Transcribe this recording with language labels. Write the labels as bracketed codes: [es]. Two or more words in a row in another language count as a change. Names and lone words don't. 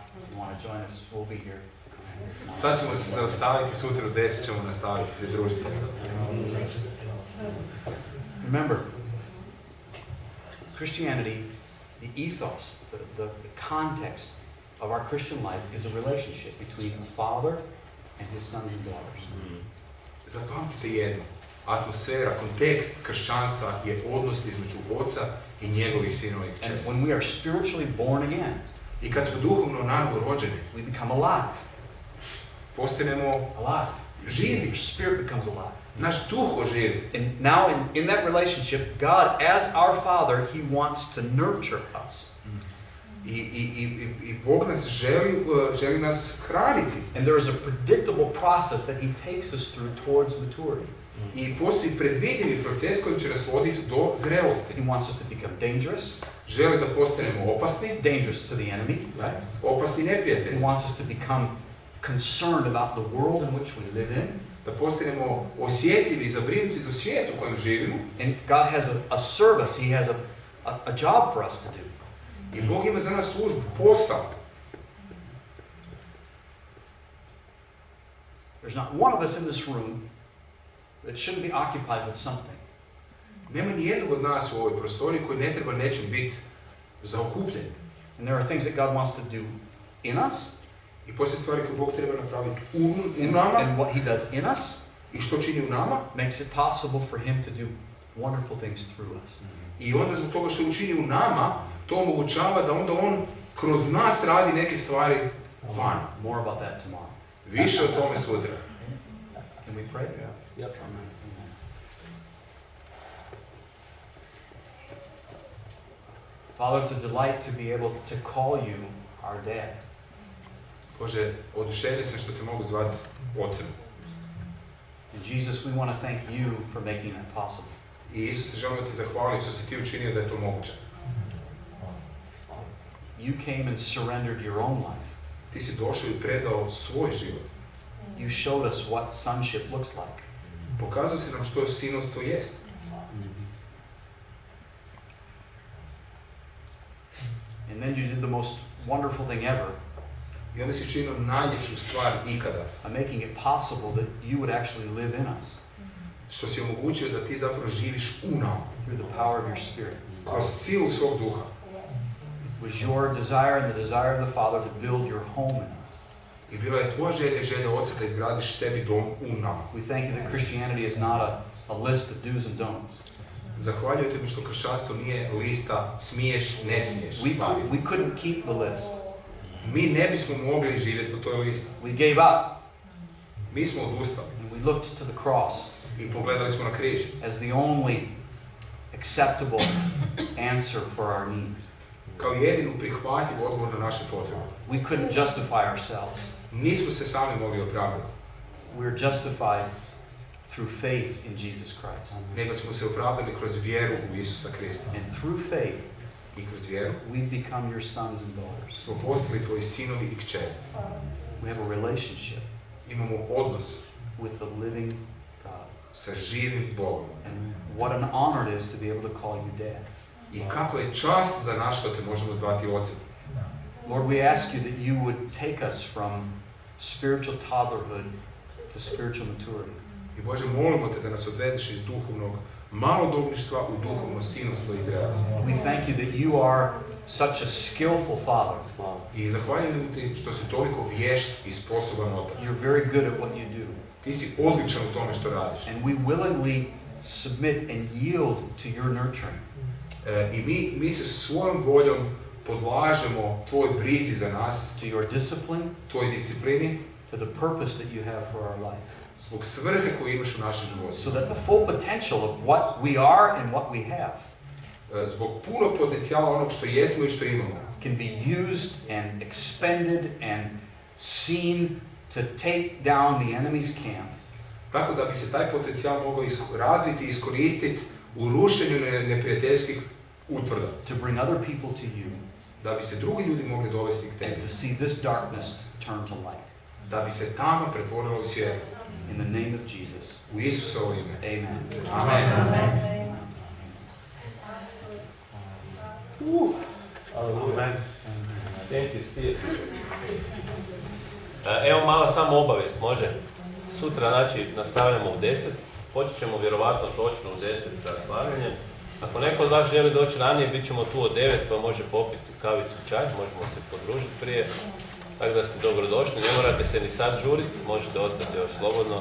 [en] If you want to join us, we'll be here. [hr] Sad ćemo se zaustaviti, sutra u 10 ćemo nastaviti, pridružiti. [en] Remember, Christianity, the ethos, the context of our Christian life is a relationship between a father and his sons and daughters. [hr] Zapamtite jedno, atmosfera, kontekst kršćanstva je odnos između oca i njegovih sinova i kćeri. [en] And when we are spiritually born again, [hr] I kad smo duhovno nanovo rođeni, [en] we become alive. [hr] postanemo [en] Alive. [hr] živi. [en] Your spirit becomes alive. [hr] Naš duh oživi. [en] And now in that relationship, God, as our Father, He wants to nurture us. [hr] I Bog nas želi nas hraniti. [en] And there is a predictable process that He takes us through towards maturity. [hr] I postoji predvidivi proces koji će nas voditi do zrelosti. [en] He wants us to become dangerous. [hr] Želi da postanemo opasni. [en] Dangerous to the enemy, right? [hr] Opasni neprijatelji. [en] He wants us to become concerned about the world in which we live in. [hr] Da postanemo osjetljivi i zabrinuti za svijet u kojem živimo. [en] And God has a service, He has a job for us to do. [hr] I Bog ima za nas službu, posao. [en] There's not one of us in this room that shouldn't be occupied with something. [hr] Nema ni jednog od nas u ovoj prostoriji koji ne treba nečim biti zaokupljen. [en] And there are things that God wants to do in us. [hr] I poslije stvari koje Bog treba napraviti u nama. [en] And what He does in us [hr] I što čini u nama. [en] makes it possible for Him to do wonderful things through us. [hr] I onda zbog toga što učini u nama, to omogućava da onda On kroz nas radi neke stvari van. [en] More about that tomorrow. [hr] Više o tome sutra. [en] Can we pray? Yep. Amen. Father, it's a delight to be able to call you our dad. [hr] Bože, oduševljen sam što te mogu zvati ocem. [en] And Jesus, we want to thank you for making that possible. [hr] I Isuse, želimo ti zahvaliti što si ti učinio da je to moguće. [en] You came and surrendered your own life. [hr] Ti si došao i predao svoj život. [en] You showed us what sonship looks like. [hr] Pokazao si nam što sinovstvo jest. [en] And then you did the most wonderful thing ever, [hr] I onda si učinio najljepšu stvar ikada. [en] making it possible that you would actually live in us [hr] Što si omogućio da ti zapravo živiš u nama. [en] through the power of your Spirit. [hr] Kroz silu svog duha. [en] It was your desire and the desire of the Father to build your home in us. [hr] I bila je tvoja želja i želja Oca da izgradiš sebi dom u nama. [en] We thank you that Christianity is not a list of do's and don'ts. [hr] Zahvaljujete mi što kršćanstvo nije lista smiješ, ne smiješ. [en] We couldn't keep the list. [hr] Mi ne bismo mogli živjeti po toj listi. [en] We gave up [hr] Mi smo odustali. [en] and we looked to the cross. [hr] I pogledali smo na križ. [en] as the only acceptable answer for our need. [hr] Kao jedinu prihvatljiv odgovor na naše potrebe. [en] We couldn't justify ourselves. [hr] Nismo se sami mogli opravdati. [en] We're justified through faith in Jesus Christ. [hr] Nego smo se opravdali kroz vjeru u Isusa Krista. [en] And through faith, [hr] I kroz vjeru [en] we become your sons and daughters. [hr] smo postali tvoji sinovi i kćeri. [en] We have a relationship [hr] Imamo odnos [en] with the living God. [hr] sa živim Bogom. [en] And what an honor it is to be able to call you dad. [hr] I kako je čast za nas što te možemo zvati ocem. [en] Lord, we ask you that you would take us from spiritual toddlerhood to spiritual maturity. [hr] I Bože, molimo te da nas odvedeš iz duhovnog malodobništva u duhovno sinovstvo i zrelost. [en] We thank you that you are such a skillful father. [hr] I zahvaljujem ti što si toliko vješt i sposoban otac. [en] You're very good at what you do. [hr] Ti si odličan u tome što radiš. [en] And we willingly submit and yield to your nurturing. [hr] I mi se svojom voljom podlažemo tvoj brizi za nas, [en] To your discipline, [hr] tvoj disciplini, [en] to the purpose that you have for our life. [hr] zbog svrhe koju imaš u našem životu. [en] So that the full potential of what we are and what we have [hr] Zbog punog potencijala onog što jesmo i što imamo. [en] can be used and expended and seen to take down the enemy's camp. [hr] Tako da bi se taj potencijal mogao razviti i iskoristiti u rušenju neprijateljskih utvrda. [en] To bring other people to you. [hr] Da bi se drugi ljudi mogli dovesti k [en] And [hr] tebi. [en] to see this darkness turn to light. [hr] Da bi se tama pretvorila u svijetlo. [en] In the name of Jesus. [hr] U Isusovo ime. Amen. Amen. Amen. [en] Thank you, Steve. [hr] Evo mala samo obavijest, može? Sutra, znači, nastavljamo u 10. Počet ćemo vjerovatno točno u 10 sa slavljanjem. Ako neko od vas želi doći ranije, bit ćemo tu od 9, pa može popiti kavicu, čaj, možemo se podružiti prije. Tako da ste dobrodošli, ne morate se ni sad žuriti, možete ostati još slobodno.